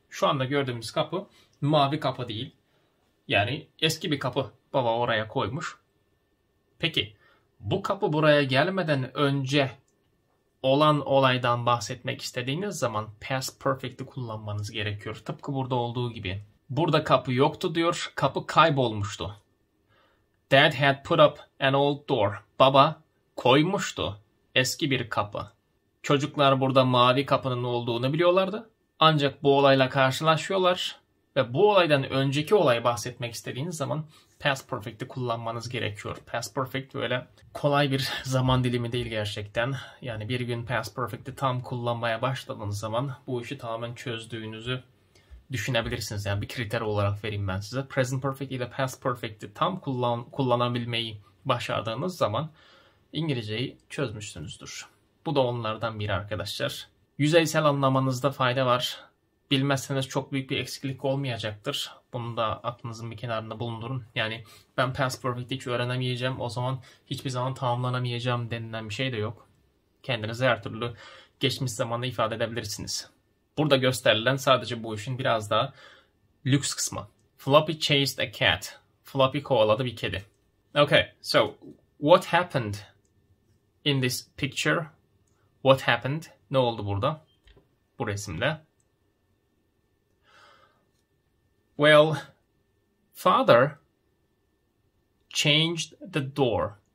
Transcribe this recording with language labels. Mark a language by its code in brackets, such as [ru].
[tr] Şu anda gördüğümüz kapı mavi kapı değil. Yani eski bir kapı baba oraya koymuş. Peki bu kapı buraya gelmeden önce olan olaydan bahsetmek istediğiniz zaman past perfect'i kullanmanız gerekiyor. Tıpkı burada olduğu gibi. Burada kapı yoktu diyor. Kapı kaybolmuştu. [en] Dad had put up an old door. [tr] Baba koymuştu eski bir kapı. Çocuklar burada mavi kapının olduğunu biliyorlardı. Ancak bu olayla karşılaşıyorlar ve bu olaydan önceki olayı bahsetmek istediğiniz zaman past perfect'i kullanmanız gerekiyor. Past perfect böyle kolay bir zaman dilimi değil gerçekten. Yani bir gün past perfect'i tam kullanmaya başladığınız zaman bu işi tamamen çözdüğünüzü düşünebilirsiniz. Yani bir kriter olarak vereyim ben size. Present perfect ile past perfect'i tam kullanabilmeyi başardığınız zaman İngilizceyi çözmüşsünüzdür. Bu da onlardan biri arkadaşlar. Yüzeysel anlamanızda fayda var. Bilmezseniz çok büyük bir eksiklik olmayacaktır. Bunu da aklınızın bir kenarında bulundurun. Yani ben past perfect hiç öğrenemeyeceğim, o zaman hiçbir zaman tamamlanamayacağım denilen bir şey de yok. Kendinizi her türlü geçmiş zamanda ifade edebilirsiniz. Burada gösterilen sadece bu işin biraz daha lüks kısmı. [en] Floppy chased a cat. [tr] Floppy kovaladı bir kedi. [en] Okay, so what happened in this picture? What happened? [tr] Ne oldu burada? Bu resimde. [en] Well, father changed the door.